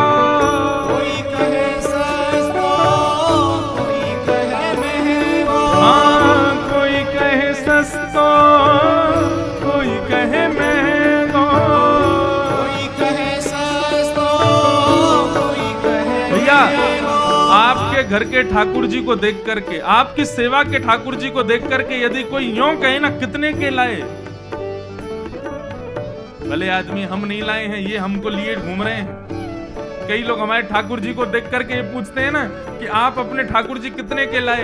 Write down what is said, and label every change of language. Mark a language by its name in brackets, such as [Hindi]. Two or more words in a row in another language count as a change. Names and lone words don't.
[Braj] कोई कहे सस्तो, कोई कहे महंगो, हाँ कोई कहे सस्तो, कोई कहे महंगो, कोई कहे सस्तो, कोई कहे भैया महंगो। [Hindi] आपके घर के ठाकुर जी को देख करके, आपकी सेवा के ठाकुर जी को देख करके यदि कोई यूं कहे ना कितने के लाए, भले आदमी हम नहीं लाए हैं, ये हमको लिए घूम रहे हैं। कई लोग हमारे ठाकुर जी को देख करके ये पूछते हैं ना कि आप अपने ठाकुर जी कितने के लाए।